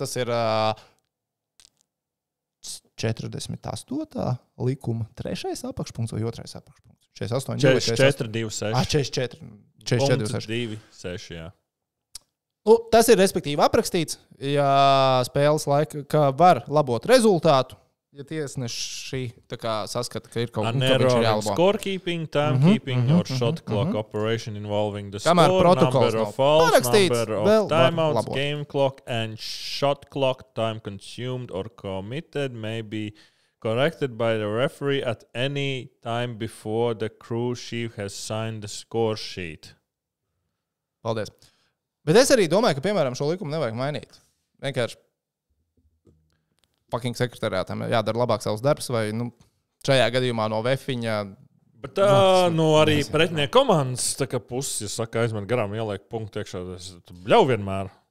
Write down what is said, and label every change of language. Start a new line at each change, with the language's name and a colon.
Latvian: Tas ir 48. likuma 3. apakšpunkts vai 2. apakšpunkts. 48, 44, 26. 44, 26, jā. Tas ir respektīvi aprakstīts, ja spēles laika, ka var labot rezultātu. Ja tiesneši saskata, ka ir kaut kas tāds,
English: scorekeeping, timekeeping, or shot clock operation involving the score, number of fouls, number of timeouts, game clock, and shot clock time consumed or committed may be corrected by the referee at any time before the crew chief has signed the score sheet.
Latvian: Paldies. Bet es arī domāju, ka, piemēram, šo likumu nevajag mainīt. Vienkārši fucking sekretariātam jādara labāk savs darbs, vai šajā gadījumā no Vēfiņa. Bet arī pretinieku komandas puses, ja saka, aizmet garām, ieliek punktu iekšā, bļauj vienmēr.